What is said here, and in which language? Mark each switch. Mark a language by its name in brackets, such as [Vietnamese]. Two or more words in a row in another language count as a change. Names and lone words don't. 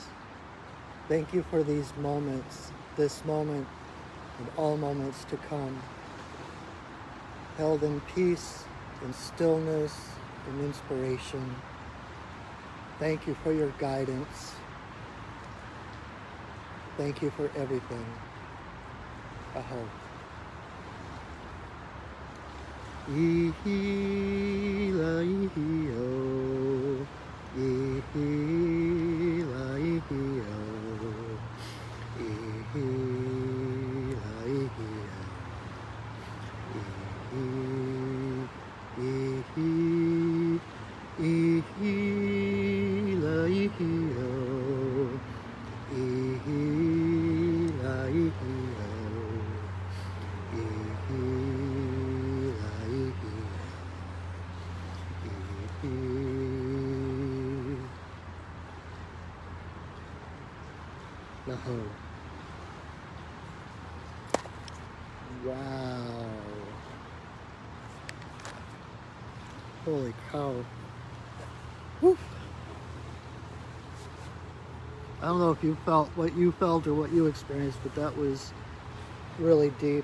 [English] Thank you for these moments, this moment, and all moments to come. Held in peace, in stillness, in inspiration. Thank you for your guidance. Thank you for everything. Aho. Ihi la ihi o. Ihi la ihi o. Ihi la ihi o. Ihi, ihi la ihi o. Ihi la ihi o. Ihi la ihi o. Ihi. Laho. Wow. Holy cow. Woo. I don't know if you felt what you felt or what you experienced, but that was really deep.